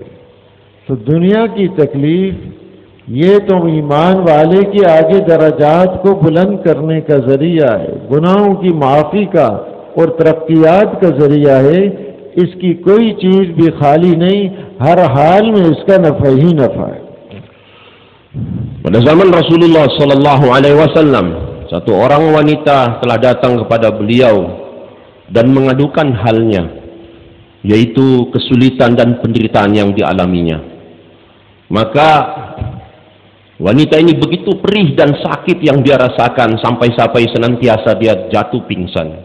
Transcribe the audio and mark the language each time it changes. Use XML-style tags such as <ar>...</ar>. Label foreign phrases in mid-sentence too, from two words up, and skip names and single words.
<ur>تو دنیا کی تکلیف یہ تو ایمان والے کے آگے درجات کو بلند کرنے کا ذریعہ ہے، گناہوں کی معافی کا اور ترقیات کا ذریعہ ہے. اس کی کوئی چیز بھی خالی نہیں، ہر حال میں اس کا نفع ہی نفع ہے.</ur> <id>Pada zaman Rasulullah</id> <ar>صلى الله عليه وسلم,</ar> <id>satu orang wanita telah datang kepada beliau dan mengadukan halnya, yaitu kesulitan dan penderitaan yang dialaminya. Maka wanita ini begitu perih dan sakit yang dia rasakan sampai-sampai senantiasa dia jatuh pingsan.</id>